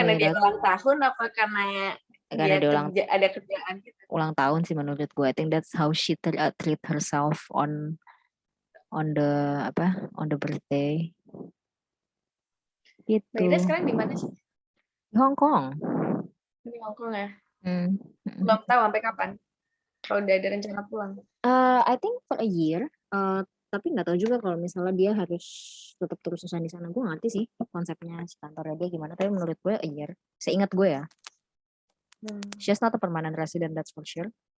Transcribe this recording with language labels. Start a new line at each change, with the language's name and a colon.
Indonesian: Karena dia ulang tahun apa karena Karena dia ada kerjaan gitu? ulang tahun sih menurut gue.
English: I think that's how she treat herself on the on the birthday.
Indonesian: Gitu. Mbak Ida sekarang di mana sih? Di Hong Kong. Di Hong Kong ya? Hmm. Belum tahu sampai kapan. Kalau udah ada rencana pulang.
English: I think for a year.
Indonesian: Tapi nggak tahu juga kalau misalnya dia harus tetap terus-terusan di sana. Gue ngerti sih konsepnya si kantornya dia gimana. Tapi menurut gue
English: a year.
Indonesian: Seingat gue ya.
English: She's not a permanent resident, that's for sure.